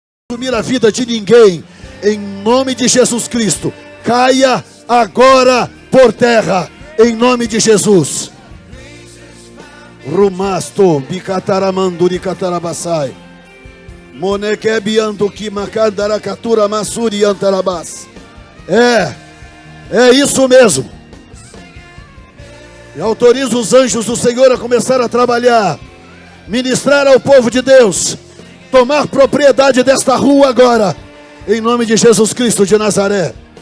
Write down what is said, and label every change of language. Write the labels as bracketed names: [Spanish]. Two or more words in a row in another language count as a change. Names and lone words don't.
[Portuguese] consumir a vida de ninguém, em nome de Jesus Cristo, caia agora por terra, em nome de Jesus. Rumasto, bicataramanduri catarabasai, monequebiando que macandaracatura massuri antarabas. É isso mesmo. E autorizo os anjos do Senhor a começar a trabalhar, ministrar ao povo de Deus, tomar propriedade desta rua agora, em nome de Jesus Cristo de Nazaré.